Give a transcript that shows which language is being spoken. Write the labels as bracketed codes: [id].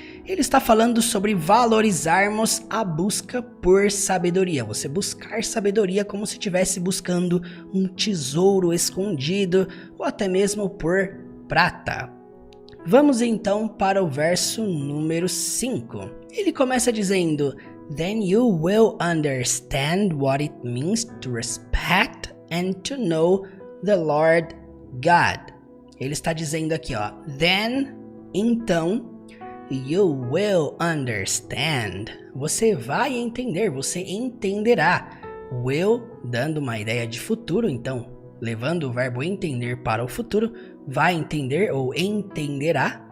[pt] Ele está falando sobre valorizarmos a busca por sabedoria. Você buscar sabedoria como se estivesse buscando um tesouro escondido ou até mesmo por prata. Vamos então para o verso número 5. Ele começa dizendo: [en] Then you will understand what it means to respect and to know the Lord God. [pt] Ele está dizendo aqui, ó, then, então, [en] you will understand. [pt] Você vai entender, você entenderá. Will, dando uma ideia de futuro, então, levando o verbo entender para o futuro, vai entender ou entenderá.